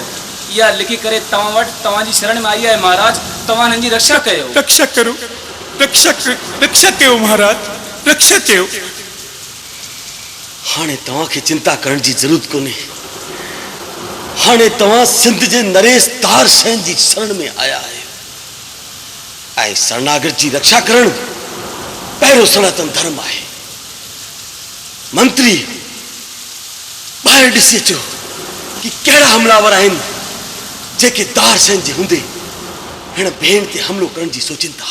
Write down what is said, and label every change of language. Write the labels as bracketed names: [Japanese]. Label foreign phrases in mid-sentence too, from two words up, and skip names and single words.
[Sindhi] इहा लिखी करे तव्हां वटि तव्हांजी शरण में आई आहे महाराज। तव्हां हिन जी रक्षा कयो। रक्षा करो, रक्षा कयो महाराज, रक्षा कयो। हाणे तव्हांखे चिंता करण जी ज़रूरत कोन्हे। हाणे तव्हां सिंध जे नरेश दार सेन जी शरण में आया आहियो ऐं शरणागत जी रक्षा करण पहिरियों सनातन धर्म आहे। मंत्री, ॿाहिरि ॾिसी अचो कि कहिड़ा हमलावर आहिनि जेके दार सेन जे हूंदे हिन भेण ते हमलो करण जी सोचनि था।